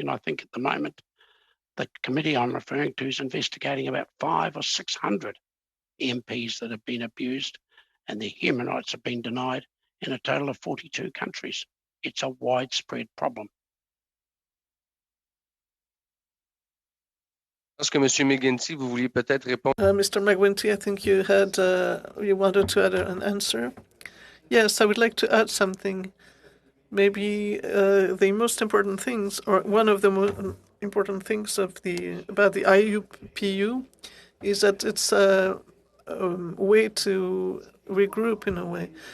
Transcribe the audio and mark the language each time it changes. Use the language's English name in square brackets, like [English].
[English] And I think at the moment, the committee I'm referring to is investigating about 500 or 600 MPs that have been abused and their human rights have been denied in a total of 42 countries. It's a widespread problem. [French] Parce que Monsieur McGuinty, vous vouliez peut-être répondre. [English] Mr. McGuinty, I think you wanted to add an answer. Yes, I would like to add something. Maybe the most important things, or one of the most important things about the IUPU, is that it's a way to regroup in a way.